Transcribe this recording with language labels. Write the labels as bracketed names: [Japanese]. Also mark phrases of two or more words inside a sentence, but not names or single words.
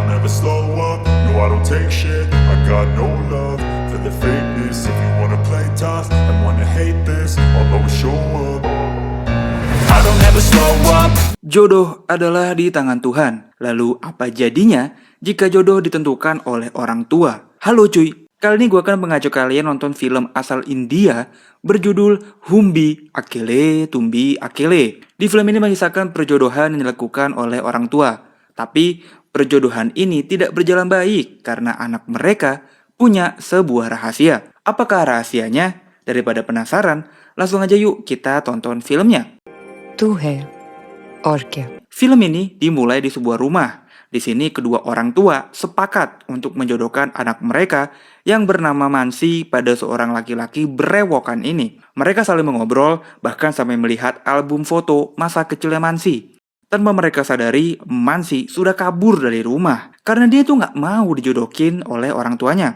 [English] never slow up, no I don't take shit. I got no love for the fakeness. If you wanna play tough and wanna hate this, I'll always show up. I don't ever slow up. [Indonesian] Jodoh adalah di tangan Tuhan. Lalu apa jadinya jika jodoh ditentukan oleh orang tua? Halo cuy, kali ini gue akan mengajak kalian nonton film asal India berjudul Humbi Akele Tumbi Akele. Di film ini mengisahkan perjodohan yang dilakukan oleh orang tua. Tapi perjodohan ini tidak berjalan baik karena anak mereka punya sebuah rahasia. Apakah rahasianya? Daripada penasaran, langsung aja yuk kita tonton filmnya. [Hindi] तू है और क्या? [Indonesian] Film ini dimulai di sebuah rumah. Di sini kedua orang tua sepakat untuk menjodohkan anak mereka yang bernama Mansi pada seorang laki-laki berewokan ini. Mereka saling mengobrol, bahkan sampai melihat album foto masa kecilnya Mansi. Tanpa mereka sadari, Mansi sudah kabur dari rumah karena dia tuh nggak mau dijodohin oleh orang tuanya.